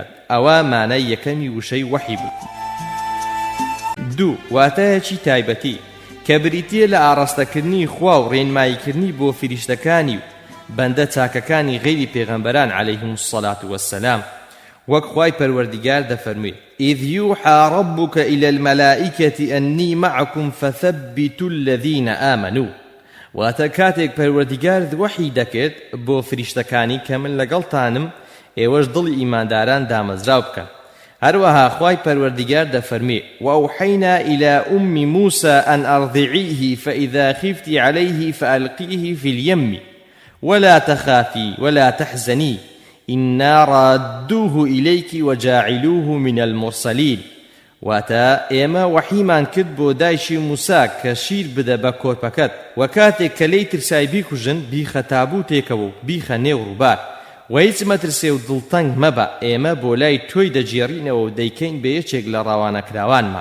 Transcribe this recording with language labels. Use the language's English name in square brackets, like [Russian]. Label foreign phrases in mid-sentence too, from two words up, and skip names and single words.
[Central Kurdish] ئەوە مانای یەکەمی وشەی وحی بوو. 2. واتایەکی تایبەتی کە بریتیە لە ئاڕاستەکردنی خوا و ڕێنماییکردنی بۆ فریشتەکانی و بەندە چاکەکانی غەیری پێغەمبەران [Arabic] عەلەیهیم الصەلاة وەسسەلام. [Central Kurdish] وەک خوای پەروەردیگار دەفەرموێ: [Arabic] إذ يوحى ربك إلى الملائكة أني معكم فثبتوا الذين آمنوا. [Central Kurdish] واتە کاتێک پەروەردیگار وحی دەکرد بۆ فریشتەکانی کە من لەگەڵتانم ئێوەش دڵی ئیمانداران دامەزراو بکەن. هەروەها خوای پەروەردیگار دەفەرمێ: [Arabic] وأوحينا إلى أم موسى أن أرضعيه فإذا خفت عليه فألقيه في اليم ولا تخافي ولا تحزني إنا رادوه إليك وجاعلوه من المرسلين. [Central Kurdish] واتا ئێمە وحیمان کرد بۆ دایشی موسا کە شیر بدە بە کۆرپەکەت و کاتێک کە لێی ترسای بیکوژن بیخە تابوتێکەوە و بیخە نێو ڕووبار و هیچ مەترسێ و دڵتەنگ مەبە، ئێمە بۆ لای تۆی دەجێڕینەوە و دەیکەین بە یەکێک لە ڕاوانەکراوانمان.